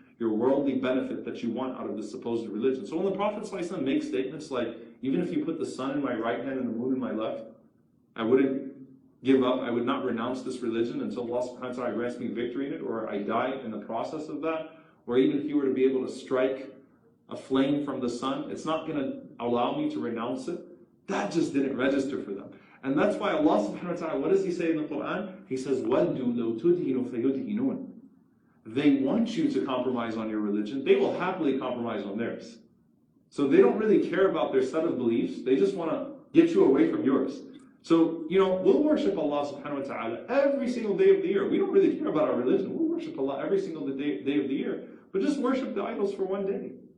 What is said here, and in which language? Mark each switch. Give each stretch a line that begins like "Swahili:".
English: Your worldly benefit that you want out of this supposed religion. So when the Prophet ﷺ makes statements like, even if you put the sun in my right hand and the moon in my left, I wouldn't give up, I would not renounce this religion until Allah subhanahu wa ta'ala grants me victory in it, or I die in the process of that, or even if you were to be able to strike a flame from the sun, it's not going to allow me to renounce it. That just didn't register for them. And that's why Allah subhanahu wa ta'ala, what does He say in the Quran? He says,
Arabic: وَدُّوا لَوْ تُدْهِنُوا فَيُدْهِنُونَ.
English: They want you to compromise on your religion. They will happily compromise on theirs. So they don't really care about their set of beliefs. They just want to get you away from yours. So, we'll worship Allah subhanahu wa ta'ala every single day of the year. We don't really care about our religion. We'll worship Allah every single day of the year. But just worship the idols for one day.